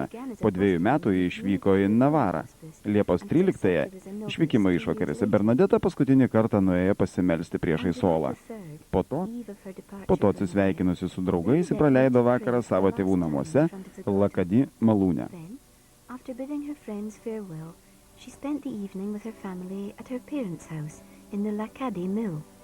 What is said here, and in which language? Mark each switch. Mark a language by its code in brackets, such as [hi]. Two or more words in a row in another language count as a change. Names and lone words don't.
[lt] Po 2 metų jį išvyko į Navarą. Liepos 13 išvykimo išvakarėse Bernadeta paskutinį kartą nuėjo pasimelsti priešais olą. Po to atsisveikinusi su draugais, praleido vakarą savo tėvų namuose Lakadi malūne. [en] She spent the evening with her family at her parents' house in the Lakadi mill.